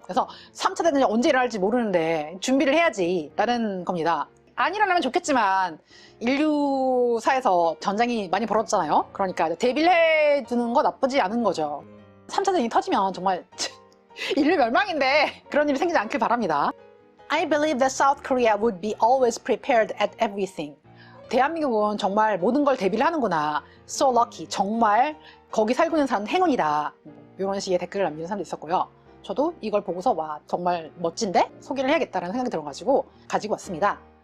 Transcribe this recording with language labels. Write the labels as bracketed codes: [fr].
[ko] 그래서 3차 대전이 언제 일어날지 모르는데 준비를 해야지 라는 겁니다. 안 일어나면 좋겠지만 인류사에서 전쟁이 많이 벌어졌잖아요. 그러니까 대비를 해두는 거 나쁘지 않은 거죠. 3차 대전이 터지면 정말 인류 멸망인데 그런 일이 생기지 않길 바랍니다. [en] I believe that South Korea would be always prepared at everything. [ko] 대한민국은 정말 모든 걸 대비를 하는구나. [en] So lucky. [ko] 정말 거기 살고 있는 사람은 행운이다. 이런 식의 댓글을 남기는 사람도 있었고요. 저도 이걸 보고서 와 정말 멋진데? 소개를 해야겠다는 생각이 들어가지고 가지고 왔습니다.